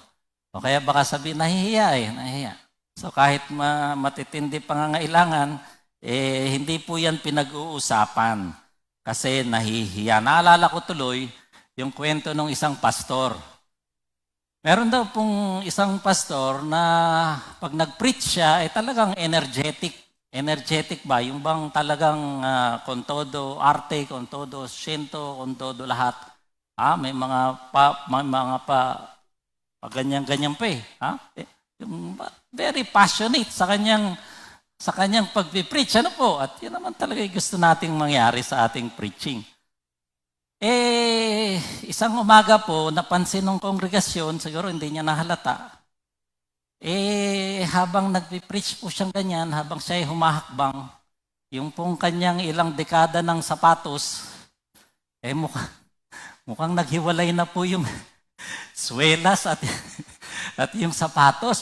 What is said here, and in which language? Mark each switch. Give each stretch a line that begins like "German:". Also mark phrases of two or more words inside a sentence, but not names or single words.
Filipino: O kaya baka sabihin, nahihiya. So kahit matitindi pangangailangan, hindi po yan pinag-uusapan kasi nahihiya. Naalala ko tuloy yung kwento ng isang pastor. Meron daw pong isang pastor na pag nag-preach siya, talagang energetic. Energetic ba? Yung bang talagang
Spanish: con todo arte, con todo siento, con todo
Filipino: lahat. May mga ganyan-ganyan pa eh. Yung
English: very passionate
Filipino: sa kanyang pagpipreach. Ano po? At yun naman talaga yung gusto nating mangyari sa ating preaching. Isang umaga po, napansin ng kongregasyon, siguro hindi niya nahalata, habang nagpipreach po siyang ganyan, habang siya ay humahakbang, yung pong kanyang ilang dekada ng sapatos, mukhang naghiwalay na po yung swelas at yung sapatos.